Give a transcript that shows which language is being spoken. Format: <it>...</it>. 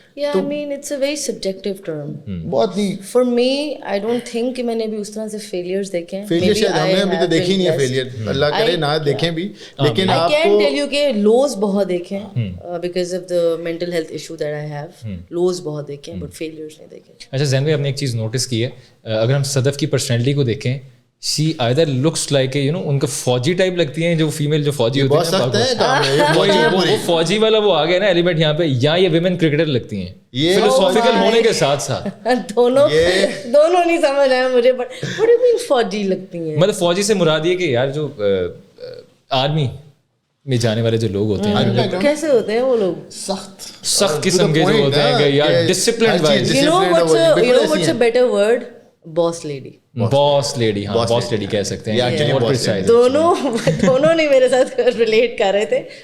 <en>Yeah, I mean, it's a very subjective term.</en> <ur>بہت نہیں.</ur> <en>For me, I don't think</en> <ur>کہ میں نے بھی اس طرح سے failures دیکھے ہیں. Failure شاید ہم نے ابھی تو دیکھی نہیں ہے failure, اللہ کرے نہ دیکھیں بھی, لیکن</ur> <en>آپ کو I can tell you</en> <ur>کہ lows بہت دیکھے ہیں</ur> <en>because of the mental health issue that I have.</en> <ur>Lows بہت دیکھے ہیں</ur> <en>but failures</en> <ur>نہیں دیکھے. اچھا زین بھائی, آپ نے ایک چیز نوٹس کی ہے, اگر ہم صدف کی پرسنالٹی کو دیکھیں,</ur> <en>she either looks like</en> <ur>ان کا فوجی ٹائپ لگتی ہیں, جو فیمیل جو فوجی ہوتی ہیں, وہ فوجی والا وہ آ گیا نا ایلیمنٹ یہاں پہ, یا یہ ویمن کرکٹر لگتی ہیں فلسافیکل ہونے کے ساتھ ساتھ. دونوں نہیں سمجھ آیا مجھے, but</ur> <en>what do you mean</en> <ur>فوجی لگتی ہیں؟ مطلب فوجی سے مراد یہ کہ یار جو آرمی میں جانے والے جو لوگ ہوتے ہیں کیسے ہوتے ہیں وہ لوگ؟ سخت قسم کے جو ہوتے ہیں کہ یار disciplined wise.</ur> <en>You know what's a better word? Boss lady.</en> <ur>Boss lady, ہاں باس لیڈی کہہ سکتے ہیں. دونوں نہیں میرے ساتھ ریلیٹ کر رہے تھے.</ur>